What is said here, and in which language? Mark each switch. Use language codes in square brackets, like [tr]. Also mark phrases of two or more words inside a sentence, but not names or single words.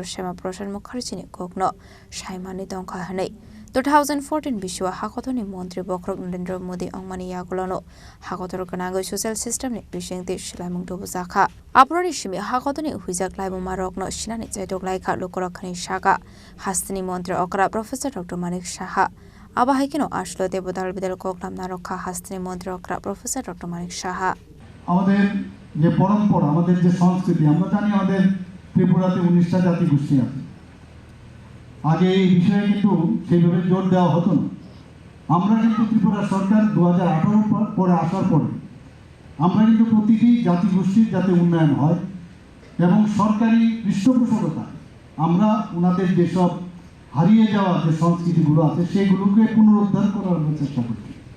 [trp] Shyama Prashad Mukherjee ni Kokno Shyama ni Dongkha Hanei 2014 Bishwa Hakotoni Mantri Bokrok Narendra Modi Ongmani Yagulono Hakotor Kanago [en] Social System [trp] ni Bishengti Shilaimung Dobuzakha Aproni Shimi Hakotoni Huizak Laimu Marokno Shinani Khlaijaknai Lokorokhani Shaka Hastini Mantri Okra Professor Dr. Manik Saha Aba Haikino Ashlo Debodal Bidel Koklam Narokha Hastini Mantri Okra Professor Dr. Manik Saha [bn] আমাদের যে পরম্পরা আমাদের যে সংস্কৃতি আমরা জানি আমাদের ত্রিপুরাতে 19টা জাতি গোষ্ঠী আছে আগে এই বিষয়ে কিন্তু সেইভাবে জোর দেওয়া হতো না আমরা কিন্তু ত্রিপুরা সরকার 2018 পরে আসার পরে আমরা কিন্তু প্রতিটি জাতি গোষ্ঠীর যাতে উন্নয়ন হয় এবং সরকারি পৃষ্ঠপোষকতা আমরা ওনাদের যেসব হারিয়ে যাওয়া যে সংস্কৃতিগুলো আছে সেগুলোকে পুনরুদ্ধার করার চেষ্টা করছি